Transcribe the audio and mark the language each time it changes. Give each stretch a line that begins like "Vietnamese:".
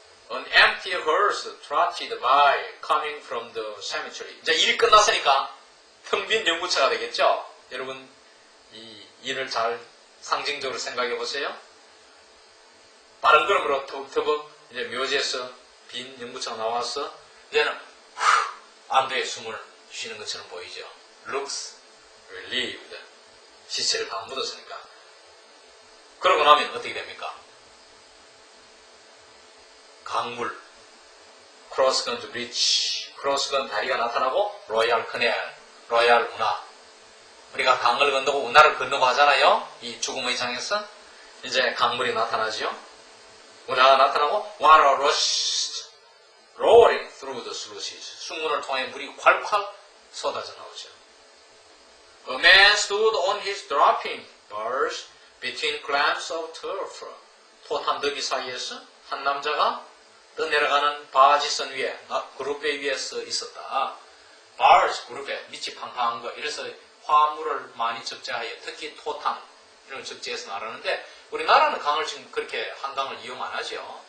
English: An empty hearse trotted by coming from the cemetery.
Korean: 이제 일이 끝났으니까 텅 빈 연구차가 되겠죠? 여러분 이 일을 잘 상징적으로 생각해 보세요. 빠른 걸음으로 터벅터벅 이제 묘지에서 빈 연구차가 나와서 이제는 안도의 숨을 쉬는 것처럼 보이죠.
English: Looks relieved.
Korean: 시체를 다 묻었으니까. 그러고 나면 어떻게 됩니까? 강물, 크로스건 브리지, 크로스건 다리가 나타나고 로얄 커넬, 로얄 운하. 우리가 강을 건너고 운하를 건너고 하잖아요. 이 죽음의 장에서 이제 강물이 나타나죠. 운하가 나타나고
English: water rushed, roaring through the sluices.
Korean: 숭문을 통해 물이 콸콸 쏟아져 나오죠.
English: A man stood on his dropping bars between clamps of turf.
Korean: 토탄더기 사이에서 한 남자가 떠내려가는 바지선 위에, 그룹배 위에 서 있었다. bars, 그룹배, 밑이 팡팡한 거. 이래서 화물을 많이 적재하여, 특히 토탄, 이런 걸 적재해서 나르는데, 우리나라는 강을 지금 그렇게 한강을 이용 안 하죠.